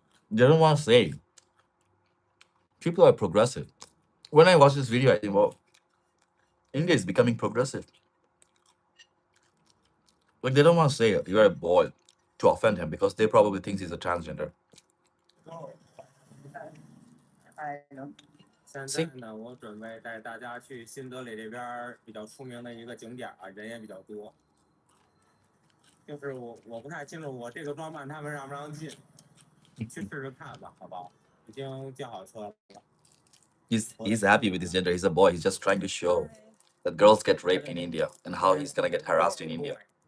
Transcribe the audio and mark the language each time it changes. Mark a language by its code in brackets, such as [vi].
[en] They don't want to say. People are progressive. When I watch this video, I think, well, India is becoming progressive. Like they don't want to say you're a boy to offend him because they probably think he's a transgender. [zh] 现在呢，我准备带大家去新德里这边比较出名的一个景点啊，人也比较多。就是我不太清楚我这个装扮他们让不让进，去试试看吧，好不好？已经叫好车了。 [en] He's happy with his gender. He's a boy. He's just trying to show that girls get raped in India and how he's gonna get harassed in India.